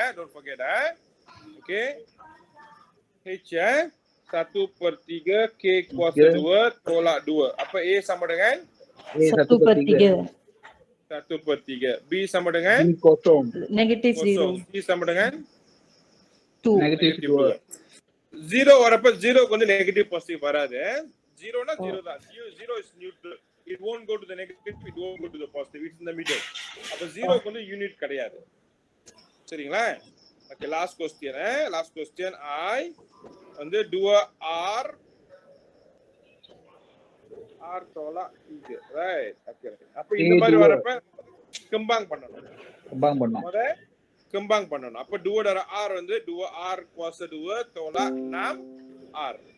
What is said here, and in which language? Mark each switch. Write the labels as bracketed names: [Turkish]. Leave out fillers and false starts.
[English] Don't forget. [Malay] Okay. H 1 per 3 K kuasa 2 tolak 2. Apa A sama dengan A 1 per 3, 1 per 3. B sama dengan B kosong. negatif 0, kosong. C sama dengan 2, Negatif 2. [Tamil] 0 வரப்ப 0 க்கு வந்து negative positive வராது. 0 னா 0 தான். [English] 0 is neutral. It won't go to the negative, it won't go to the positive. It's in the middle. [Tamil] அப்ப 0 க்கு வந்து unit கிடையாது. சரிங்களா? [English] Okay, last question. Last question I வந்து 2R R tolak 3. Right. Okay. [Tamil] அப்ப இந்த மாதிரி வரப்ப கம்பைன் பண்ணணும். Kembang பண்ணோம். முத கம்பைன் பண்ணணும். அப்ப 2R வந்து 2R kuasa 2 tolak 6R.